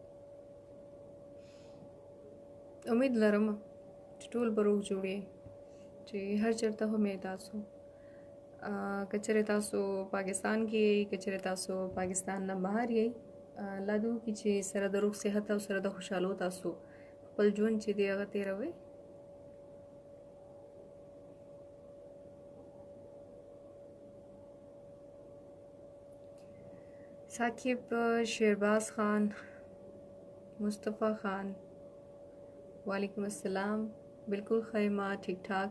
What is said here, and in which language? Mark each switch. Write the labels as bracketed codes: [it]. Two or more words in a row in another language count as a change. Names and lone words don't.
[ps] امید لرم چې ټول به روغ جوړ یې، چې هر چېرته هم یې تاسو، که چېرې تاسو پاکستان کې یې، که چېرې تاسو پاکستان نه بهر یې، الله دې وکړي چې سره د روغ صحت او سره د خوشحالو تاسو خپل ژوند چې دی هغه تېروئ. साकिब, शेरबाज खान, मुस्तफ़ा खान, [ar] وعلیکم السلام, [ps] بالکل خیرما ټیک ټاک.